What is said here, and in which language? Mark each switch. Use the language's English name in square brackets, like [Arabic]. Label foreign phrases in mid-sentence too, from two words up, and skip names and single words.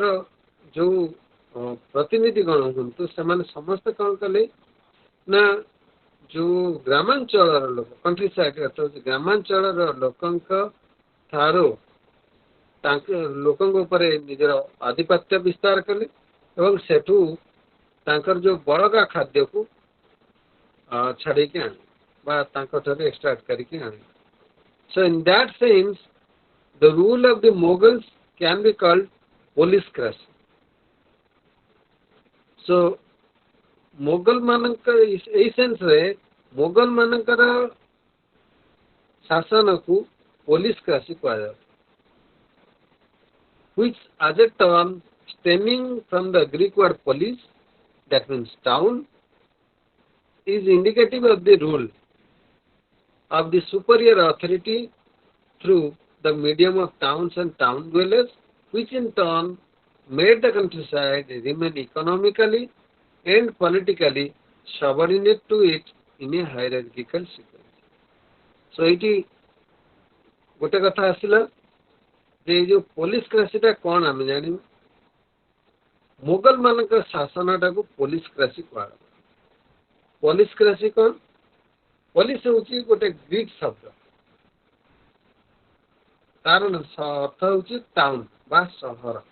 [Odia] ଯୋଉ ପ୍ରତିନିଧି ଗଣ ହୁଅନ୍ତୁ, ସେମାନେ ସମସ୍ତେ କଣ କଲେ ନା ଯୋଉ ଗ୍ରାମାଞ୍ଚଳର ଲୋକ [English] country side [Odia] ଅର୍ଥାତ୍ ଗ୍ରାମାଞ୍ଚଳର ଲୋକଙ୍କ ଠାରୁ ତାଙ୍କ ଲୋକଙ୍କ ଉପରେ ନିଜର ଆଧିପତ୍ୟ ବିସ୍ତାର କଲେ ଏବଂ ସେଠୁ ତାଙ୍କର ଯୋଉ ବଳକା ଖାଦ୍ୟକୁ ଛାଡିକି ଆଣିଲେ ବା ତାଙ୍କ ଠାରୁ ଏକ୍ସଟ୍ରାକ୍ଟ କରିକି ଆଣିଲେ। [English] So in that sense, the rule of the Mughals can be called policracy. [Odia] So ମୋଗଲ ମାନଙ୍କ ଏଇ ସେନ୍ସରେ ମୋଗଲ ମାନଙ୍କର ଶାସନକୁ ପୋଲିସକ୍ରାସି କୁହାଯାଏ, [English] which as a term stemming from the Greek word polis, that means town, is indicative of the rule of the superior authority through the medium of towns and town dwellers, which in turn made the countryside remain economically and politically subordinate to it in a hierarchical sequence. [Odia] So ଏଇଠି ଗୋଟେ କଥା ଆସିଲା ଯେ ଏଇ ଯୋଉ ପୋଲିସକ୍ରାସିଟା କ'ଣ ଆମେ ଜାଣିବୁ। ମୋଗଲ ମାନଙ୍କ ଶାସନଟାକୁ ପୋଲିସକ୍ରାସି କୁହାଗଲା। ପୋଲିସକ୍ରାସି କ'ଣ? ପୋଲିସ ହେଉଛି ଗୋଟେ ଗ୍ରୀକ୍ ଶବ୍ଦ, ତାର ଅର୍ଥ ହେଉଛି ଟାଉନ ବା ସହର।